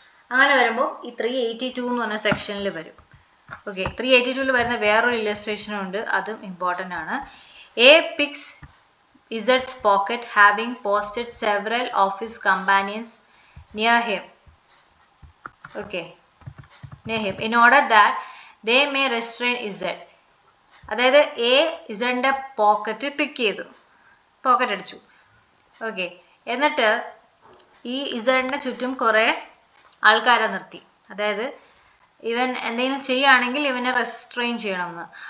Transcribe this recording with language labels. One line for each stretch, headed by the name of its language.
Malayalam: അങ്ങനെ വരുമ്പോൾ ഈ 382 എന്ന് പറഞ്ഞ സെക്ഷനിൽ വരും. ഓക്കെ, 382 വരുന്ന വേറൊരു ഇല്ലസ്ട്രേഷനും ഉണ്ട്, അതും ഇമ്പോർട്ടൻ്റ് ആണ്.
English: A pics ഇസഡ്സ് pocket having posted several of his companions near him. Okay, near him in order that they may restrain Z.
Malayalam: അതായത് എ ഇസഡിൻ്റെ പോക്കറ്റ് പിക്ക് ചെയ്തു, പോക്കറ്റ് അടിച്ചു. ഓക്കെ, എന്നിട്ട് ഈ ഇസഡിൻ്റെ ചുറ്റും കുറേ ആൾക്കാരെ നിർത്തി. അതായത് ഇവൻ എന്തെങ്കിലും ചെയ്യുകയാണെങ്കിൽ ഇവനെ റെസ്ട്രെയിൻ ചെയ്യണമെന്ന്.